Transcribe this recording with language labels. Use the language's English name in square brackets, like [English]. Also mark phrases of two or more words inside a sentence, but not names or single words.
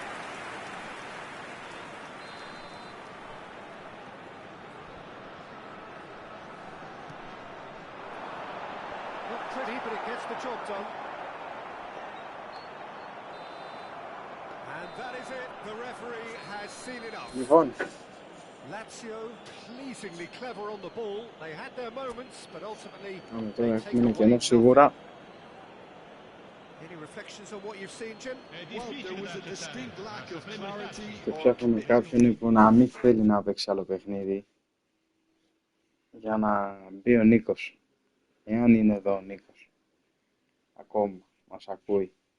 [English] Not pretty, but it gets the job done. And that is it. The referee has seen enough. [Greek] Λοιπόν, [English] Lazio pleasingly clever on the ball. They had their moments, but ultimately [Greek] Τώρα [English] they take [Greek] έχουμε ένα [English] away [Greek] κενό [English] nothing. [Greek] σίγουρα. [English] Any reflections on what you've seen, Jim? Well, there was a distinct lack of clarity. [Greek] Και ψάχνουμε κάποιον που να μην θέλει να παίξει άλλο παιχνίδι. Για να μπει ο Νίκος. Εάν είναι εδώ ο Νίκος. Ακόμα μας ακούει.